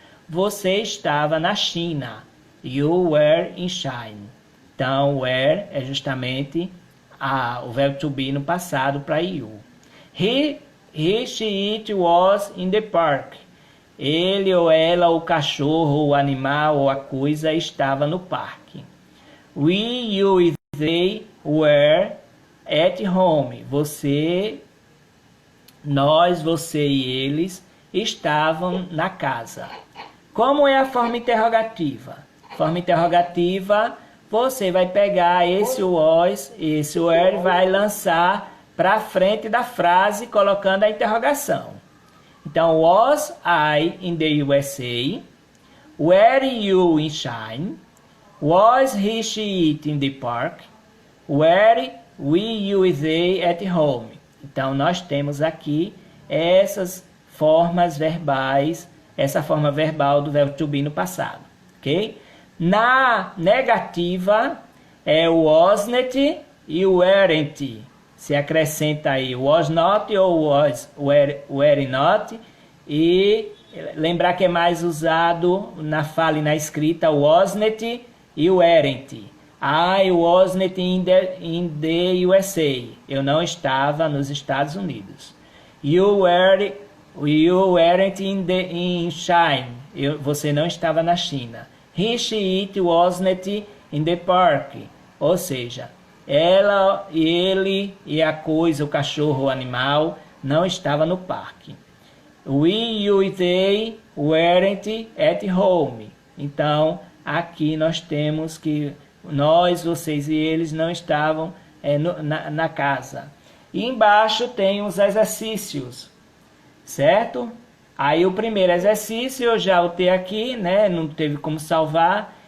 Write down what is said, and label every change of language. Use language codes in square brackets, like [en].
[pt] Você estava na China. You were in China. Então, were é justamente o verbo to be no passado para you. [en] He, she, it was in the park. [pt] Ele ou ela, o cachorro, o animal ou a coisa estava no parque. [en] We, you e they were at home. [pt] Você, nós, você e eles estavam na casa. Como é a forma interrogativa? Forma interrogativa, você vai pegar esse was, esse were, vai lançar para frente da frase colocando a interrogação. [en] Então, was I in the USA? Were you in China? Was he, she, it in the park? Were we, you e they at home? [pt] Então, nós temos aqui essas formas verbais, essa forma verbal do verbo to be no passado, ok? Na negativa, é o wasn't e o weren't. Se acrescenta aí was not ou were not. E lembrar que é mais usado na fala e na escrita o wasn't e o weren't. [en] I wasn't in the USA. [pt] Eu não estava nos Estados Unidos. You weren't in China. Você não estava na China. [en] He, she, it wasn't in the park. [pt] Ou seja, ela, ele e a coisa, o cachorro, o animal, não estava no parque. [en] We, you e they weren't at home. [pt] Então, aqui nós temos que nós, vocês e eles não estavam na casa. E embaixo tem os exercícios, certo? Aí o primeiro exercício eu já botei aqui, né? Não teve como salvar.